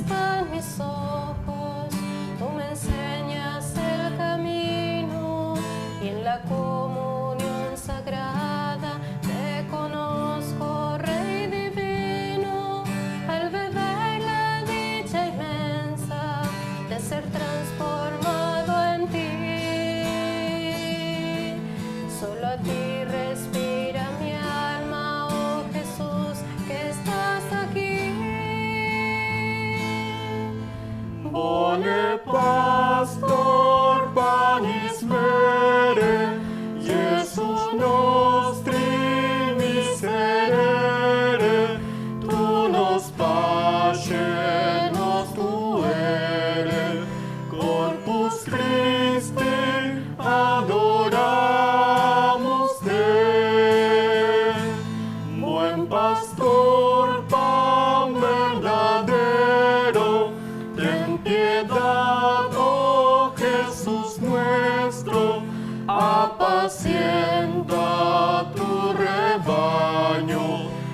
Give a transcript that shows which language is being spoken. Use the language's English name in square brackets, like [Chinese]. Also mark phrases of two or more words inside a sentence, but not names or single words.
[Spanish] Están mis ojos, tú me enseñas el camino, y en la comunión sagrada te conozco, Rey divino, al beber la dicha inmensa de ser transformado en ti. Solo a ti respira mi alma, oh Jesús, que estás aquí. [Latin] Bone pastor panis mere, Jesús nostri miserere, tu nos pace, nos tuere, corpus Christi adoramos te. [Spanish] Buen pastor, pan verdadero, ten piedad, oh Jesús nuestro, apacienta tu rebaño.